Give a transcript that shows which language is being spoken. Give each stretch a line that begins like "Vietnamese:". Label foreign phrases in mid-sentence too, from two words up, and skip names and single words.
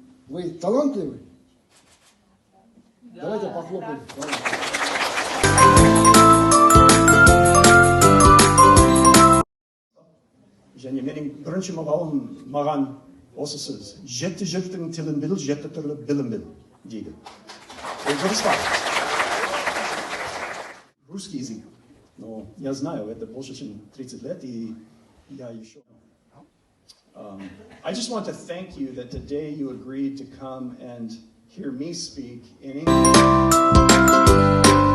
Russian: Вы талантливый? Давайте похлопаем.
Kazakh: Және менің бірінші мұғалім маған осы сөз. Жеті жұрттың тілін біл, жеті түрлі білім біл, дейді. Ол дұрыс па?
Russian: Русский язык. Но я знаю, это больше, чем 30 лет, и я еще...
English: I just want to thank you that today you agreed to come and hear me speak in English.